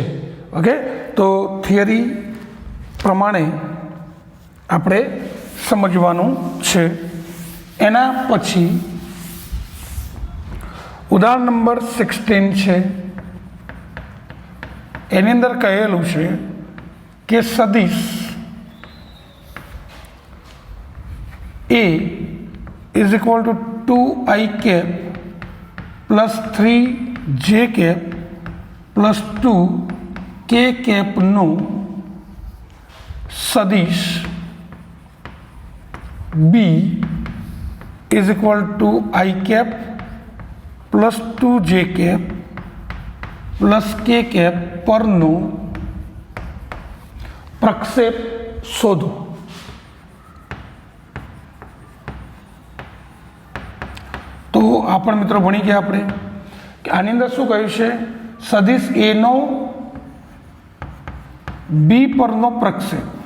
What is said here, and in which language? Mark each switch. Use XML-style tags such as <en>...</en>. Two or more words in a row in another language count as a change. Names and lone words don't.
<gu>ઓકે, તો થિયરી પ્રમાણે આપણે સમજવાનું છે. એના પછી ઉદાહરણ નંબર 16 છે. એની અંદર કહેલું છે કે સદિશ A</gu> <en>is equal to 2i cap plus 3j cap plus 2k cap</en> <gu>નું સદિશ B</gu> <en>is equal to i cap plus 2j cap plus k cap</en> <gu>પરનો પ્રક્ષેપ શોધો. તો આ પણ મિત્રો ભણી ગયા આપણે કે આની અંદર શું કહ્યું છે, સદિશ એ નો બી પરનો પ્રક્ષેપ.</gu>